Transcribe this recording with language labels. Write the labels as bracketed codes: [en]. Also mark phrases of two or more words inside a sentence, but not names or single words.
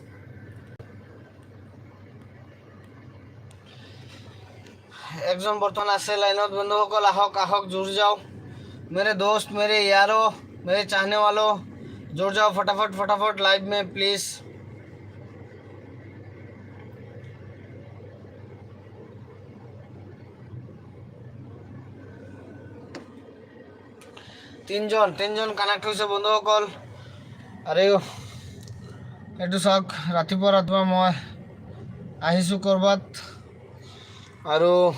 [as] একজন বৰ্তমান আছে লাইনত। বন্ধুসকল, আহক আহক, [hi] जुड़ जाओ मेरे दोस्त, मेरे यारों, मेरे चाहने वालों, जुड़ जाओ फटाफट फटाफट लाइव में प्लीज़। [as] তিনজন কানেক্ট হৈছে বন্ধুসকল। আৰু এইটো চাওক, ৰাতিপুৱা মই আহিছোঁ ক'ৰবাত আৰু